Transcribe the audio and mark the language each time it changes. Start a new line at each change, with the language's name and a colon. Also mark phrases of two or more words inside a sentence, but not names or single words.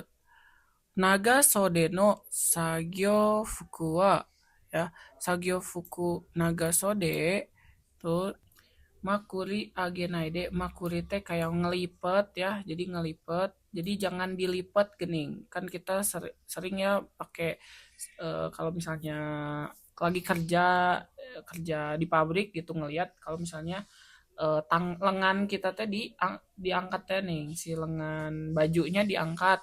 Japanese: 長袖の作業服はや. 作業服長袖
Indonesian: tuh
Japanese: 捲り上げないで,
Indonesian: makuri teh kayak ngelipet ya, jadi ngelipet, jadi jangan dilipat gening. Kan kita sering ya pakai kalau misalnya lagi kerja di pabrik gitu, ngelihat kalau misalnya lengan kita teh diangkat teh nih, si lengan bajunya diangkat.